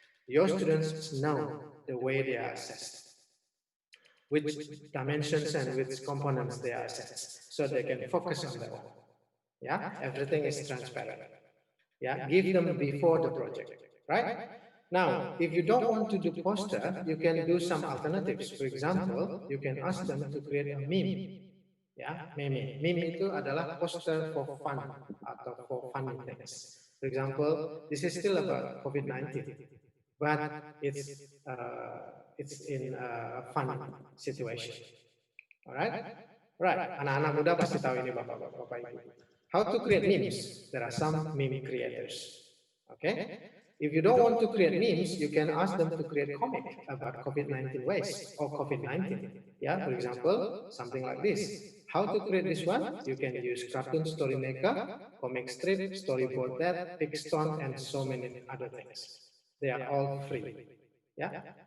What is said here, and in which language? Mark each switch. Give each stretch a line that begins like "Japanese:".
English: Your students know the way they are assessed, which dimensions and which components they are assessed, so they can focus on that one. Yeah, everything is transparent. Yeah, give them before the project. Right? Now, if you don't want to do poster, you can do some alternatives. For example, you can ask them to create a meme. Ya, meme.
Indonesian: Meme itu adalah poster
English: for fun
Indonesian: atau
English: for funny things. For example, this is still about COVID-19, but it's in a fun situation. Alright? Right.
Indonesian: Anak-anak muda pasti tahu ini Bapak Ibu.
English: How to create memes? There are some meme creators. Okay? If you don't want to create memes, you can ask them to create comic about COVID-19 ways or COVID-19. Yeah, for example, something like this. How to create this one? You can use Cartoon Story Maker, comic strip, storyboard that, Pixton, and so many other things. They are all free. Yeah.